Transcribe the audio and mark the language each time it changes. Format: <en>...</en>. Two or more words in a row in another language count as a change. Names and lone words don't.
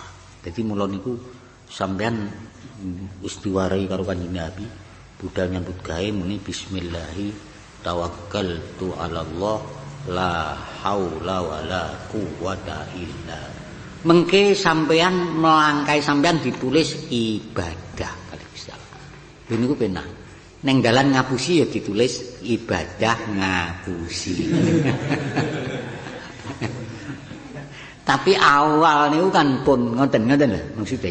<jv>Dadi mula niku sampean wis diwarai karo Kanjeng Nabi budal nyambut gawe muni</jv> <ar>بسم الله توكلت على الله لا حول ولا قوة إلا.</ar> <jv>Mengke sampean melangkai sampean ditulis ibadah kali Gusti Allah. Lha niku penak. Neng dalan ngapusi ya ditulis ibadah ngapusi. Tapi awal niku kan pun ngoten-ngoten lho maksude.</jv>